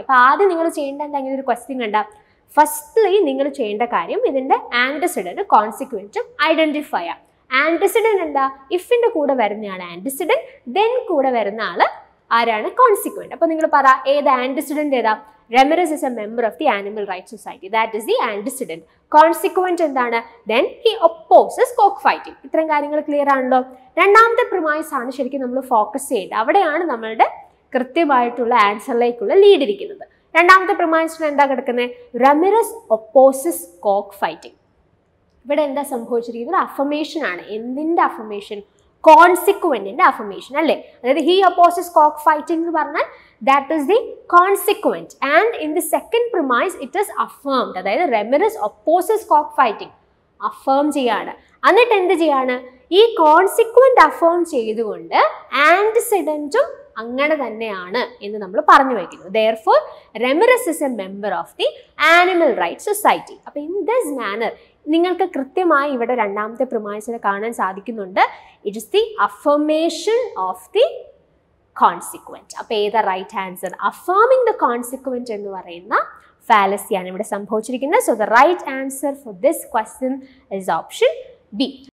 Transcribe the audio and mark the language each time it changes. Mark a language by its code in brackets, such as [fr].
[ml] അപ്പോൾ ആദ്യം നിങ്ങൾ ചെയ്യേണ്ട എന്തെങ്കിലും ഒരു ക്വസ്റ്റ്യൻ കണ്ട, ഫസ്റ്റ്ലി നിങ്ങൾ ചെയ്യേണ്ട കാര്യം ഇതിൻ്റെ ആൻറ്റിസിഡൻറ്റ് കോൺസിക്വൻറ്റും ഐഡൻറ്റിഫൈ ചെയ്യാം. ആൻറ്റിസിഡൻറ്റ് എന്താ? ഇഫിൻ്റെ കൂടെ വരുന്നയാൾ ആൻറ്റിസിഡൻറ്റ്, ദെൻ കൂടെ വരുന്ന ആൾ ആരാണ്? കോൺസിക്വൻറ്റ്. അപ്പോൾ നിങ്ങൾ പറ, ഏത് ആൻറ്റിസിഡൻറ്റ് ഏതാ? [en] Remirez is a member of the Animal Rights Society. That is the antecedent. [ml] Consequent എന്താണ്? [en] Then he opposes cockfighting. [ml] ഇത്രയും കാര്യങ്ങൾ ക്ലിയർ ആണല്ലോ. രണ്ടാമത്തെ പ്രിമൈസ് ആണ് ശരിക്കും നമ്മൾ ഫോക്കസ് ചെയ്യേണ്ടത്. അവിടെയാണ് നമ്മളുടെ കൃത്യമായിട്ടുള്ള ആൻസറിലേക്കുള്ള ലീഡ് ഇരിക്കുന്നത്. രണ്ടാമത്തെ പ്രിമൈസിൽ എന്താ കിടക്കുന്നത്? [en] Ramirez opposes cock fighting. [ml] ഇവിടെ എന്താ സംഭവിച്ചിരിക്കുന്നത്? അഫർമേഷൻ ആണ്. എന്തിൻ്റെ അഫർമേഷൻ? കോൺസിക്വന്റിന്റെ അഫർമേഷൻ അല്ലേ? [en] അതായത് he opposes cock fighting [ml] എന്ന് പറഞ്ഞാൽ [en] That is the consequent. And in the second premise it is affirmed. [ml] അതായത് റെമിറസ് ഒപ്പോസസ് കോക്ക് ഫൈറ്റിംഗ് അഫേം ചെയ്യാണ്. എന്നിട്ട് എന്ത് ചെയ്യാണ്? ഈ കോൺസിക്വന്റ് അഫേം ചെയ്തുകൊണ്ട് ആന്റിസിഡന്റും അങ്ങനെ തന്നെയാണ് എന്ന് നമ്മൾ പറഞ്ഞു വയ്ക്കുന്നു. [en] Therefore, Remirez is a member of the Animal Rights Society. [ml] അപ്പോൾ [en] in this manner [ml] നിങ്ങൾക്ക് കൃത്യമായി ഇവിടെ രണ്ടാമത്തെ പ്രിമൈസിനെ കാണാൻ സാധിക്കുന്നുണ്ട്. [en] It is the affirmation of the consequent. [ml] അപ്പോൾ ഏതാ റൈറ്റ് ആൻസർ? അഫേമിംഗ് ദ കോൺസിക്വന്റ് എന്ന് പറയുന്ന ഫാലസിയാണ് ഇവിടെ സംഭവിച്ചിരിക്കുന്നത്. [en] So the right answer for this question is option B.